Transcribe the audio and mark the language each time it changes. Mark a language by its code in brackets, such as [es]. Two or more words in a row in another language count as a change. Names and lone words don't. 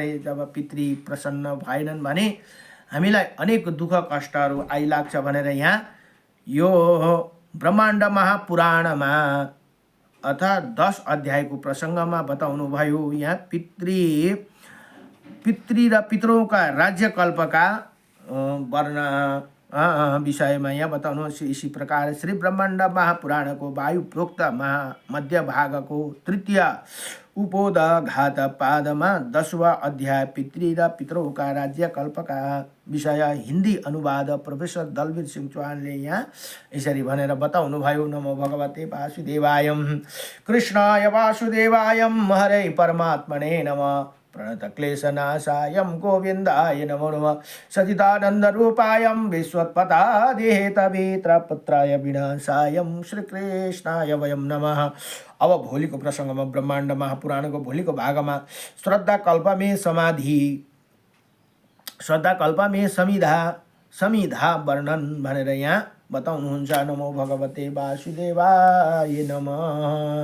[ne] जब पितृ प्रसन्न भएनन् भने हामीलाई अनेक दुःख कष्टहरू आइलाग्छ भनेर यहाँ यो ब्रह्माण्ड महापुराणमा अर्थात् 10 अध्यायको प्रसङ्गमा बताउनु भयो। यहाँ पितृ र [hi] पितरों का [ne] राज्यकल्पका वर्ण विषयमा यहाँ बताउनुहोस्। [hi] इसी प्रकार [ne] श्री ब्रह्माण्ड महापुराणको वायुप्रोक्त मध्य भागको 3य उपोदघात पादमा 10वां अध्याय पितृ र [hi] पितरों का [ne] राज्यकल्पका विषय हिन्दी अनुवाद प्रोफेसर दलवीर सिंह चौहानले यहाँ यसरी भनेर बताउनु भयो। [sa] नमो भगवते वासुदेवाय, कृष्णाय वासुदेवाय, हरे परमात्मने नमः, प्रणतक्लेशनाशाय गोविन्दाय नमो नमः, सचिदानन्दरूपाय विश्वोत्पत्तादिहेतवेत्रपुत्राय विनाशाय श्रीकृष्णाय वयं नमः। [ne] अब भोलिको प्रसङ्गमा ब्रह्माण्ड महापुराणको भोलिको भागमा श्रद्धा कल्पमे समिधा वर्णन भनेर यहाँ बताउनुहुन्छ। [sa] नमो भगवते वासुदेवाय नमः।